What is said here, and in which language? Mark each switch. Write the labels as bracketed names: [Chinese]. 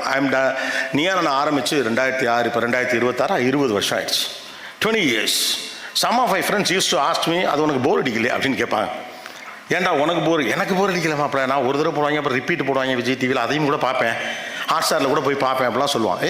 [Tamil] நான் ஆரம்பித்து 2006, இப்போ 2026, 20 வருஷம் ஆயிடுச்சு. [English] 20 years. Some of my friends used to ask me, [Tamil] அது உனக்கு போர் அடிக்கலையே அப்படின்னு கேட்பாங்க. ஏன்டா உனக்கு எனக்கு போர் அடிக்கல மாப்பிள்ள, நான் ஒரு தடவை போடுவாங்க, அப்புறம் ரிப்பீட் போடுவாங்க விஜய் டிவியில், அதையும் கூட பார்ப்பேன், ஹாட்ஸ்டாரில் கூட போய் பார்ப்பேன் அப்படிலாம் சொல்லுவான்.